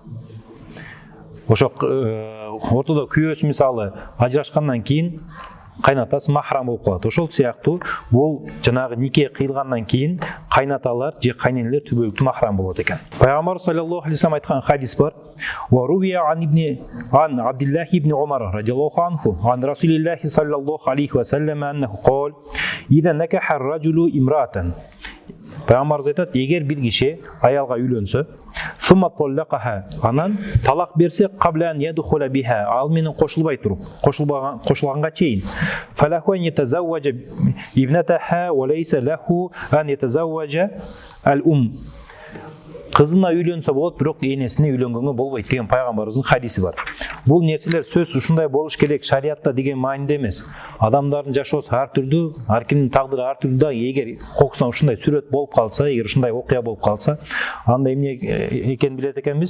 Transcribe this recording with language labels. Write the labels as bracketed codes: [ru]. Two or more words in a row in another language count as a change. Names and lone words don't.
[ky] Ошо ортодо күйөөсү мисалы ажырашкандан кийин кайнатасы махрам болуп калат. Ошол сыяктуу бул жанагы нике кыйылгандан кийин кайнаталар же кайненелер түбөлүктүү махрам болот экен. Пайгамбар [ar] صلى الله عليه وسلم [ky] айткан хадис бар. [ar] وروي عن عبد الله بن عمر رضي الله عنه عن رسول الله صلى الله عليه وسلم أنه قال إذا نكح الرجل امرأة." [ky] Пайгамбар айтат, эгер бир киши аялга үйлөнсө, [ar] "ثم طلقها", [ky] анан талак берсе, [ar] "قبل أن يدخل بها", [ky] ал менен кошулбай туруп, кошулганга чейин, [ar] "فله أن يتزوج ابنتها وليس له أن يتزوج الأم", [ky] кызына үйлөнсө болот, бирок энесине үйлөнгөнгө болбойт деген пайгамбарыбыздын хадиси бар. Бул нерселер сөз ушундай болуш керек шариатта деген мааниде эмес. Адамдардын жашоосу ар түрдүү, ар кимдин тагдыры ар түрдүү да, эгер кокусуна ушундай сүрөт болуп калса, эгер ушундай окуя болуп калса, анда эмне экенин билет экенбиз?